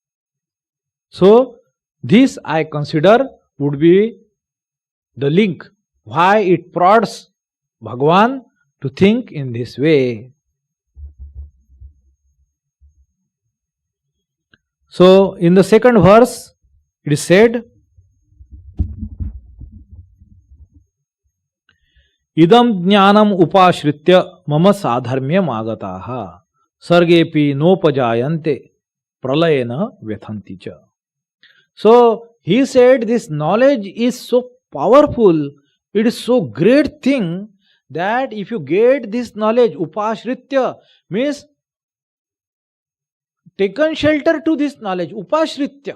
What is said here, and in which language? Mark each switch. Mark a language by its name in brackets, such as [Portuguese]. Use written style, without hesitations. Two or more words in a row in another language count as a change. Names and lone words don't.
[English] So this I consider would be the link Why it prods Bhagavan to think in this way. So, in the second verse, it is said, [Sanskrit] Idam jnanam upashritya mama sadharmyam agataha sargepi nopajayante pralayena vyathanti cha. [English] So, he said this knowledge is so powerful, it is so great thing that if you get this knowledge, upashritya means taken shelter to this knowledge, upashritya.